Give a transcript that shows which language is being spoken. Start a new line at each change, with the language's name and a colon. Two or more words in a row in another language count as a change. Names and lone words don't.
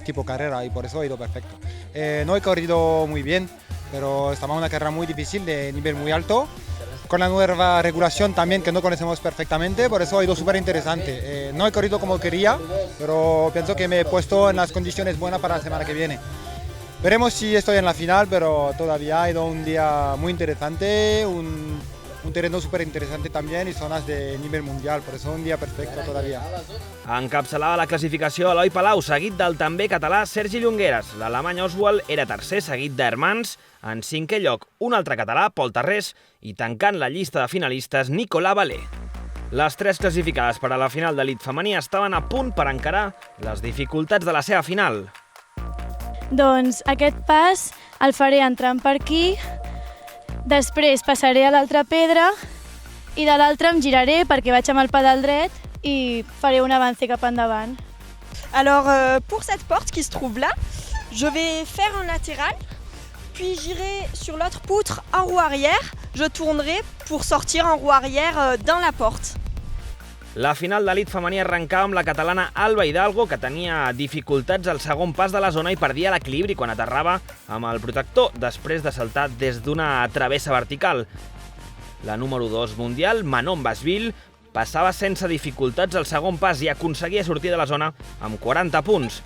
Spanish: Tipo carrera, y por eso ha ido perfecto. No he corrido muy bien, pero estaba una carrera muy difícil, de nivel muy alto, con la nueva regulación también que no conocemos perfectamente, por eso ha ido súper interesante. No he corrido como quería, pero pienso que me he puesto en las condiciones buenas para la semana que viene. Veremos si estoy en la final, pero todavía ha ido un día muy interesante, un terreno súper interesante también y zonas de nivel mundial, por eso un día perfecto todavía.
Catalan: Encapçalava la classificació Eloi Palau, seguit del també català Sergi Llongueras. L'alemany Oswald era tercer, seguit d'Hermans. En cinquè lloc, un altre català, Pol Tarrés, i tancant la llista de finalistes, Nicolas Valé. Les tres classificades per a la final d'elit femení estaven a punt per encarar les dificultats de la seva final. Doncs aquest pas el faré entrant per aquí, després passaré a l'altra pedra i de l'altra em giraré perquè vaig amb el pedal dret i faré un avance cap endavant.
French: Alors pour cette porte qui se trouve là, je vais faire un latéral, puis j'irai sur l'autre poutre en roue arrière, je tournerai pour sortir en roue arrière dans la porte.
Catalan: La final d'elit femení arrencava amb la catalana Alba Hidalgo, que tenia dificultats al segon pas de la zona i perdia l'equilibri quan aterrava amb el protector després de saltar des d'una travessa vertical. La número 2 mundial, Manon Basville, passava sense dificultats al segon pas i aconseguia sortir de la zona amb 40 punts.